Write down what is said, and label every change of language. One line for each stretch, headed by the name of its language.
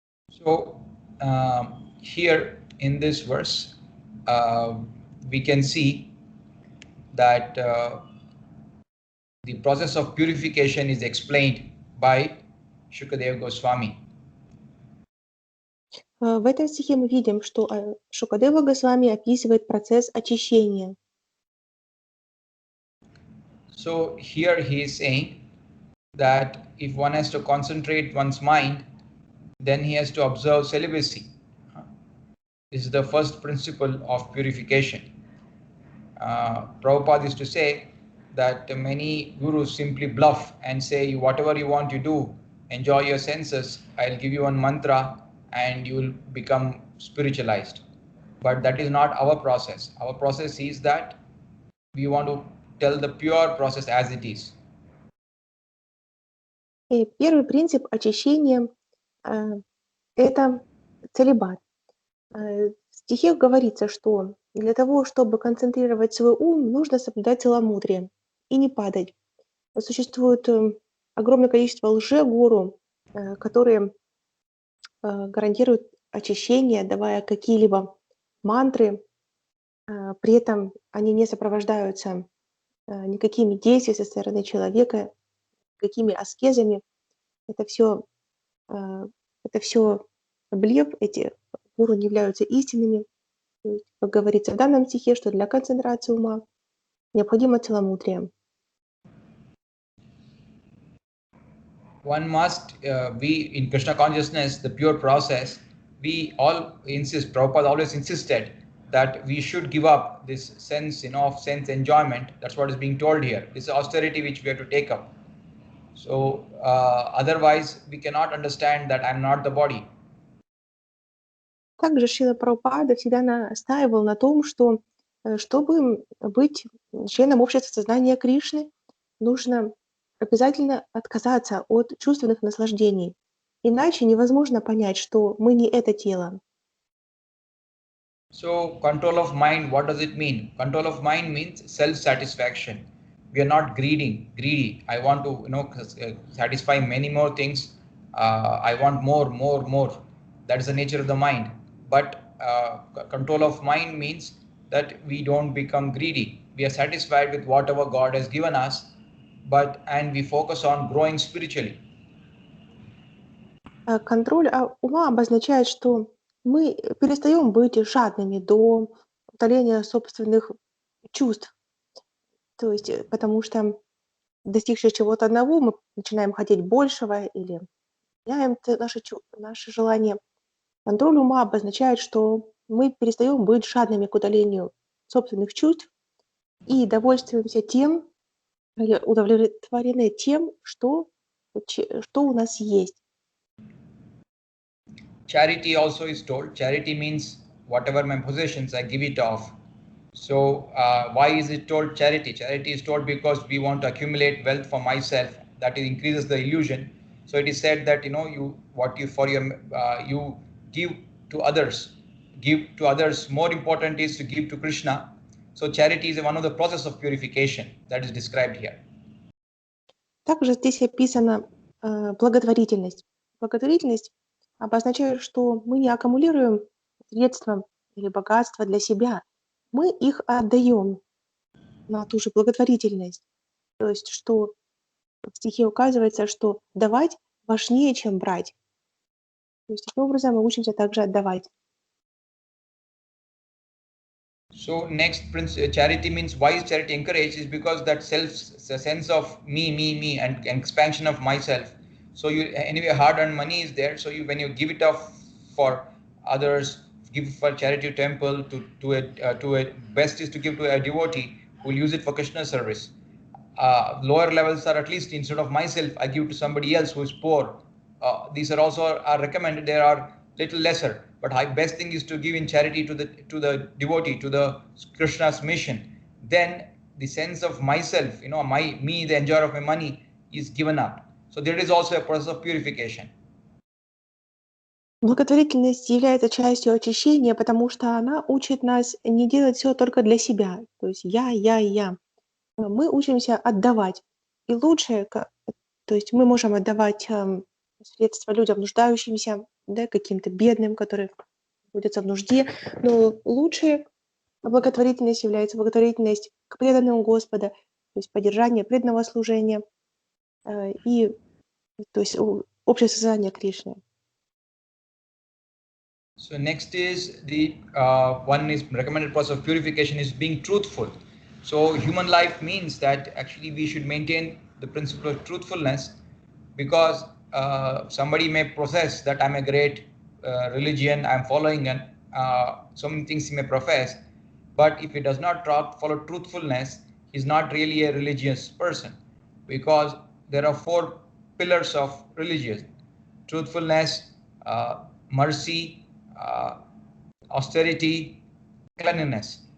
English: So here in this verse, we can see that the process of purification is explained by Shukadeva Goswami.
Russian: В этом стихе мы видим, что Шукадева Госвами описывает процесс очищения.
English: So here he is saying that if one has to concentrate one's mind, then he has to observe celibacy. This is the first principle of purification. Prabhupada used to say that many gurus simply bluff and say, whatever you want to do, enjoy your senses, I'll give you one mantra and you will become spiritualized. But that is not our process. Our process is that we want to tell the pure process as it is.
Russian: И первый принцип очищения это целибат. В стихе говорится, что для того, чтобы концентрировать свой ум, нужно соблюдать целомудрие и не падать. Существует огромное количество лже-гуру, которые гарантируют очищение, давая какие-либо мантры, при этом они не сопровождаются никакими действиями со стороны человека, какими аскезами. Это все блеф, эти гуру не являются истинными. Как говорится в данном стихе, что для концентрации ума необходимо целомудрие.
English: One must be in Krishna consciousness, the pure process. We all insist, Prabhupada always insisted that we should give up this sense, of sense enjoyment. That's what is being told here. This austerity which we have to take up. So otherwise we cannot understand that I'm not the body.
Russian: Также Шрила Прабхупада всегда настаивал на том, что чтобы быть членом общества сознания Кришны, нужно обязательно отказаться от чувственных наслаждений. Иначе невозможно понять, что мы не это тело.
English: So control of mind, what does it mean? Control of mind means self-satisfaction. We are not greedy. I want to satisfy many more things. I want more. That is the nature of the mind. But control of mind means that we don't become greedy. We are satisfied with whatever God has given us, and we focus on growing spiritually.
Russian: Контроль ума обозначает, что мы перестаем быть жадными до утоление собственных чувств. То есть, потому что достигши чего-то одного, мы начинаем хотеть большего или меняем наши желания. Контроль ума обозначает, что мы перестаем быть жадными к удалению собственных чувств и довольствуемся тем, или удовлетворены тем, что у нас есть.
English: Charity also is told. Charity means whatever my possessions, I give it off. So why is it told charity? Charity is told because we want to accumulate wealth for myself. That increases the illusion. So it is said that you give to others. Give to others. More important is to give to Krishna. So charity is one of the process of purification that is described here.
Russian: Также здесь описана благотворительность. Благотворительность обозначает, что мы не аккумулируем средства или богатства для себя. Мы их отдаем на ту же благотворительность. То есть, что в стихе указывается, что давать важнее, чем брать. То есть, таким образом мы учимся также отдавать.
English: So next, charity means, why is charity encouraged? Is because that sense of me, and expansion of myself. So anyway, hard-earned money is there. So when you give it off for others, give for charity temple to a best is to give to a devotee who will use it for Krishna service. Lower levels are, at least instead of myself, I give to somebody else who is poor. These are also recommended. There are little lesser, but best thing is to give in charity to the devotee, to the Krishna's mission. Then the sense of myself, me, the enjoyer of my money, is given up. So there is also a process of purification.
Russian: Благотворительность является частью очищения, потому что она учит нас не делать все только для себя. То есть я. Мы учимся отдавать. И лучшее, то есть мы можем отдавать средства людям нуждающимся, да, каким-то бедным, которые находятся в нужде. Но лучшая благотворительность является благотворительность к преданным Господа, то есть поддержание преданного служения и то есть общее сознание Кришны.
English: So next is the one is recommended process of purification is being truthful. So human life means that actually we should maintain the principle of truthfulness, because somebody may profess that I'm a great religion I'm following, and so many things he may profess, but if he does not follow truthfulness, he's not really a religious person, because there are 4 pillars of religion: truthfulness, mercy, austerity, cleanliness.